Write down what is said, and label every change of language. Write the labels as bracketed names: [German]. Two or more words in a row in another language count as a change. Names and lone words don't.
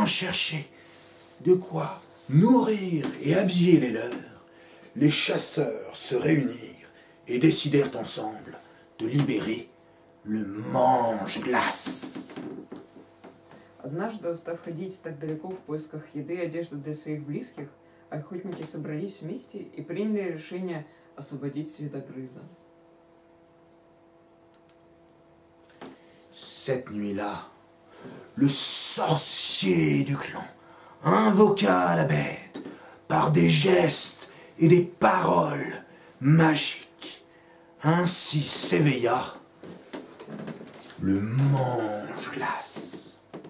[French] chercher de quoi nourrir et habiller les leurs, les chasseurs se réunirent et décidèrent ensemble de libérer le mange-glace. [Russian] Однажды, устав ходить так далеко в поисках еды и одежды для своих близких, охотники собрались вместе и приняли решение освободить следогрыза. [French] Cette nuit-là, le sorcier du clan invoqua la bête par des gestes et des paroles magiques. Ainsi s'éveilla le mange-glace.